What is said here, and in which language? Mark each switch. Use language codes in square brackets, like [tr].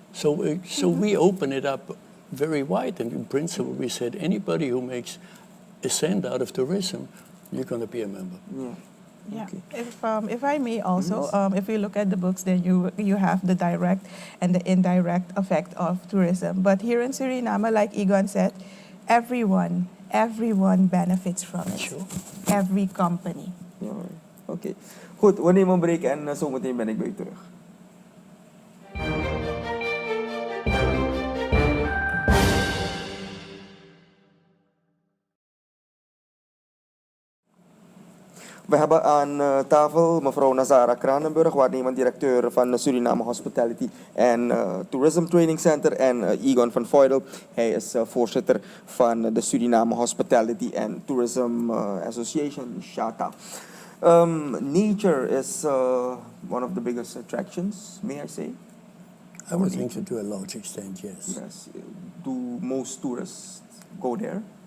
[en] So we open it up very wide, and in principle we said anybody who makes a cent out of tourism, you're going to be a member. Yeah. Okay. If I may also, if you look at the books, then you have the direct and the indirect effect of tourism. But here in Suriname, like Egon said, everyone benefits from it. Sure. Every company. Alright. Okay. [nl] Goed, we nemen een break en zometeen ben ik bij u terug. We hebben aan tafel mevrouw Nazara Kranenburg, waarnemend directeur van de Suriname Hospitality en Tourism Training Center, en Egon van Voidel. Hij is voorzitter van de Suriname Hospitality and Tourism Association, SHATA. [en] Nature is one of the biggest attractions, may I say? I would think so to a large extent, yes. Yes. Do most tourists go there?